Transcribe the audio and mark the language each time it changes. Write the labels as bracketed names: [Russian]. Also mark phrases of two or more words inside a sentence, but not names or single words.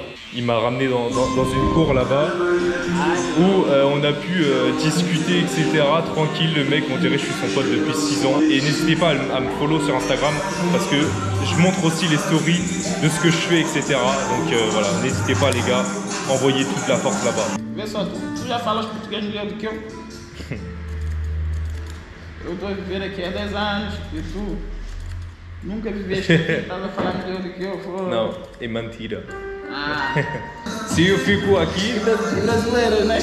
[French] Il m'a ramené dans une cour là-bas où on a pu discuter, etc. Tranquille, le mec, on dirait que je suis son pote depuis 6 ans. Et n'hésitez pas à me follow sur Instagram parce que je montre aussi les stories de ce que je fais, etc. Donc voilà, n'hésitez pas les gars, envoyez toute la force là-bas. [Portuguese] Vê só, tu já falas português melhor do que eu. Eu estou a viver aqui há 10 anos e tu nunca viveste aqui, estás a falar melhor do que eu. Não, é mentira. Ah. Se eu fico aqui... E brasileiras, né?